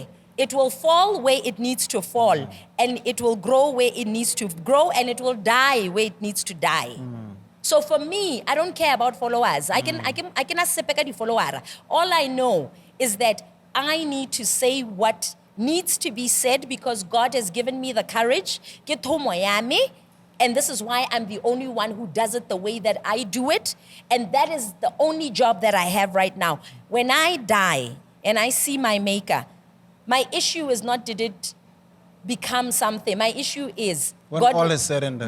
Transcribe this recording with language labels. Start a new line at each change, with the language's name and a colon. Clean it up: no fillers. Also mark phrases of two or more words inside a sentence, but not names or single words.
English: It will fall where it needs to fall, and it will grow where it needs to grow, and it will die where it needs to die. So for me, I don't care about followers. I can
Tswana: sepeka di
English: follower. All I know is that I need to say what needs to be said because God has given me the courage.
Tswana: Ke thomo ya me,
English: and this is why I'm the only one who does it the way that I do it, and that is the only job that I have right now. When I die and I see my maker, my issue is not did it become something. My issue is When all is said and done.